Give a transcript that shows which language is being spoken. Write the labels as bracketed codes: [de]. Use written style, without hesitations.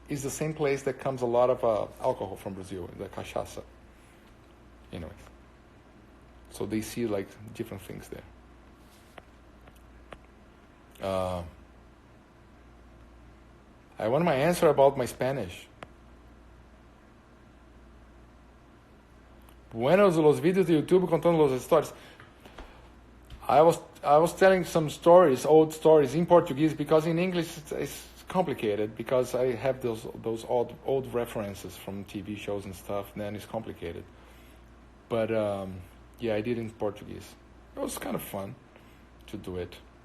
[en] It's the same place that comes a lot of alcohol from Brazil, the cachaça. Anyways. So they see like different things there. I want my answer about my Spanish. [es] Buenos los vídeos de YouTube contando las historias. [en] I was telling some stories, old stories in Portuguese, because in English it's complicated, because I have those old references from TV shows and stuff, and then it's complicated. But yeah, I did in Portuguese. It was kind of fun to do it.